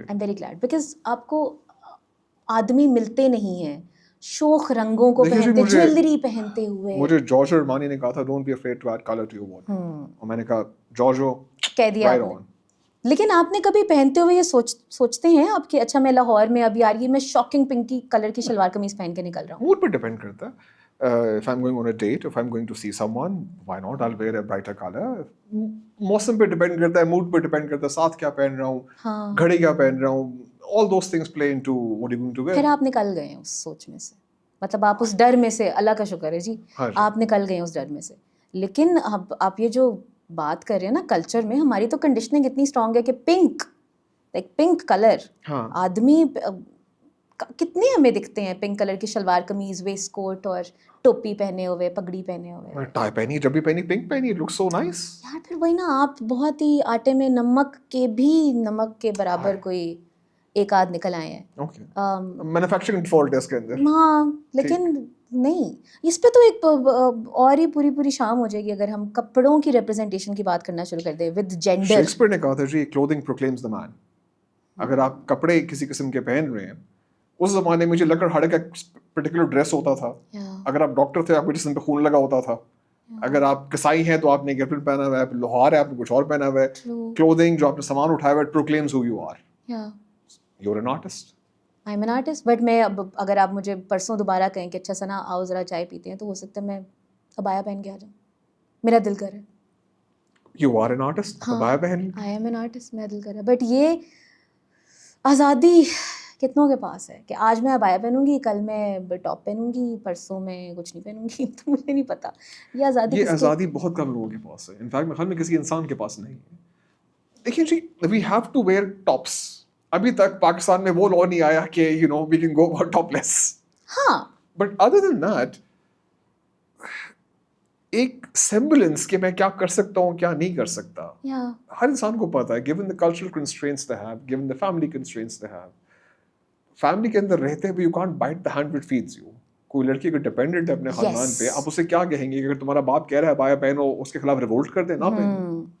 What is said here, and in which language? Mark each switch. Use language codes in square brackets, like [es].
[en] I am very glad, [ur] because آپ کو آدمی ملتے نہیں ہیں شوخ رنگوں کو پہنتے, جویلری پہنتے ہوئے. مجھے جارج ارمانی نے کہا تھا [en] don't be afraid to add colour to your wardrobe, [ur] اور میں نے کہا جارجو کہہ دیا آپ نے. لیکن آپ نے کبھی پہنتے ہوئے یہ سوچتے ہیں آپ کہ اچھا میں لاہور میں اب یار یہ میں شاکنگ پنکی کلر کی شلوار قمیض پہن کے نکل رہا ہوں؟ موڈ پہ ڈیپینڈ کرتا ہے. [en] If I'm going on a date, if I'm going to see someone, why not? I'll wear a brighter color. [ur] موسم پہ ڈیپینڈ کرتا ہے, موڈ پہ ڈیپینڈ کرتا ہے, ساتھ کیا پہن رہا ہوں, گھڑی کیا پہن رہا ہوں, [en] all those things play into what you're going to wear. [ur] پھر آپ نکل گئے ہیں اس سوچ میں سے, مطلب آپ اس ڈر میں سے, اللہ کا شکر ہے جی آپ نکل گئے ہیں اس ڈر میں سے. لیکن اب آپ یہ جو بات کر رہے ہیں نا کلچر میں, ہماری تو کنڈیشننگ اتنی اسٹرانگ ہے کہ پنک, لائک پنک کلر, آدمی کتنے ہمیں دکھتے ہیں پنک کلر کی شلوار قمیض, ویسٹ کوٹ اور ٹوپی پہنے ہوئے, پگڑی پہنے ہوئے, ٹائی پہنی, جب بھی پہنی پنک پہنی, [en] it looks so nice. [ur] یار پھر وہی نا, آپ بہت ہی آٹے میں نمک کے برابر کوئی ایک آدھ نکل آئے ہیں. مینوفیکچرنگ ڈیفالٹ ہے اس کے اندر. ہاں لیکن نہیں, اس پہ تو ایک اور ہی پوری شام ہو جائے گی اگر ہم کپڑوں کی ریپرزنٹیشن کی بات کرنا شروع کر دیں [en] With gender. [ur] شیکسپیئر نے کہا تھا جی [en] Clothing proclaims the man. [ur] اگر آپ کپڑے کسی قسم کے پہن رہے ہیں, اس زمانے میں جو لکڑ ہڑ کا پرٹیکولر ڈریس ہوتا تھا, اگر آپ ڈاکٹر تھے آپ کے جسم پہ خون لگا ہوتا تھا, اگر آپ کسائی ہیں تو آپ نے گیپرن پہنا ہوا ہے, لوہار ہے آپ نے کچھ اور پہنا ہوا ہے. [en] clothing [ur] جو آپ نے سامان اٹھایا ہوا ہے [en] Proclaims who you are, you are an artist. I am an artist. [ur] But میں اب اگر آپ مجھے پرسوں دوبارہ کہیں کہ اچھا ثنا آؤ ذرا چائے پیتے ہیں, تو ہو سکتا ہے میں ابایا پہن کے آ جاؤں, میرا دل کر رہا ہے. [en] you are an artist, [ur] ابایا پہن. [en] I am an artist, [ur] میرا دل کر رہا ہے. بٹ یہ آزادی کتنوں کے پاس ہے کہ آج میں ابایا پہنوں گی, کل میں ٹاپ پہنوں گی, پرسوں میں کچھ نہیں پہنوں گی. تو مجھے نہیں پتا یہ آزادی بہت کم لوگوں کے پاس ہے. انفیکٹ میرے خیال میں کسی انسان کے پاس نہیں ہے. دیکھیے جی, [en] We have to wear tops. [ur] ابھی تک پاکستان میں وہ لا نہیں آیا کہ [en] You know we can go about topless. [ur] ہاں, [en] but other than that [ur] ایک سیمبلنس کہ میں کیا کر سکتا ہوں کیا نہیں کر سکتا, ہر انسان کو پتا ہے. [en] given the cultural constraints they have, given the family constraints they have, [ur] family کے اندر رہتے ہوئے [en] you can't bite the hand which feeds you. [ur] کوئی لڑکی اگر ڈیپینڈنٹ ہے اپنے خاندان پہ, آپ اسے کیا کہیں گے؟ اگر تمہارا باپ کہہ رہا ہے بایا پہنو, اس کے خلاف ریوولٹ کر دیں, نہ پہنو.